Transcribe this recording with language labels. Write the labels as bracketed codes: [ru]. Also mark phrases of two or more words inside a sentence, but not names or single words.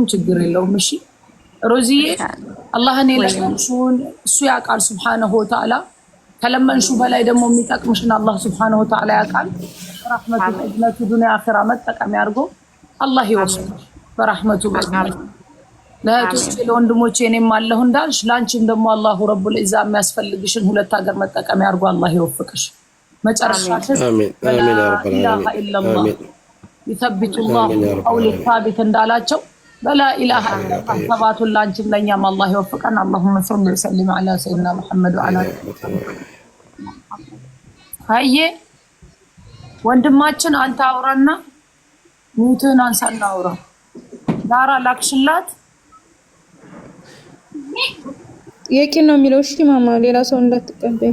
[am] ችግር የለውም። እሺ ሮዚዬ አላህን የለመንሽውን እሱ ያውቃል [ar] سبحانه وتعالى። [am] ከለመንሹ በላይ ደግሞ የሚጠቅምሽን አላህ [ar] سبحانه وتعالى [am] ያውቃል። በረህመቱ እዝነቱ [ar] دنيا آخرة [am] መጠቀም ያድርጎ አላህ ይወስድሽ በረህመቱ በእዝነቱ። ለእህቶቼ ለወንድሞቼ እኔም አለሁ እንዳልሽ ላንቺም ደግሞ [ar] الله رب العزة [am] የሚያስፈልግሽን ሁለት ሀገር መጠቀም ያድርጎ አላህ ይወፍቅሽ። መጨረሻችን አሜን አሜን [ar] يا رب [am] العالمين አሜን [ar] يثبت الله قول الثابت [am] እንዳላቸው [ar] بلا اله الا الله [am] ተባቱን ላንቺም ለኛም አላህ ይወፍቀን። [ar] اللهم صل وسلم على سيدنا محمد وعلى [am] አየ ወንድማችን አንተ አውራና ሙትን አንሳና አውራ ዳራ ላክሽላት የቂን ነው የሚለው። እሺ ማማ ሌላ ሰው እንዳትቀበይ